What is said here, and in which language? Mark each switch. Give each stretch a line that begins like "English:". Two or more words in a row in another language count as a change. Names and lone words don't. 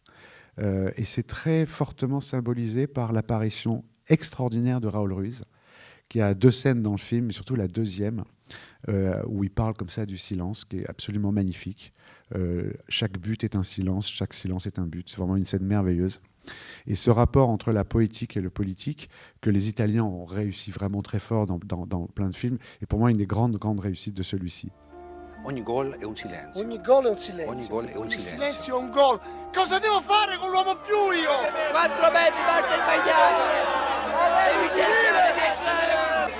French: Et c'est très fortement symbolisé par l'apparition extraordinaire de Raoul Ruiz, qui a deux scènes dans le film, mais surtout la deuxième, où il parle comme ça du silence, qui est absolument magnifique. Chaque but est un silence, chaque silence est un but. C'est vraiment une scène merveilleuse. Et ce rapport entre la poétique et le politique, que les Italiens ont réussi vraiment très fort dans plein de films, est pour moi une des grandes réussites de celui-ci.
Italian: Ogni gol è un silenzio. Ogni gol è un silenzio. Ogni gol è un Ogni silenzio. silenzio è un gol. Cosa devo fare con l'uomo più io? 4 metri, parte il Magliari! Devi finire!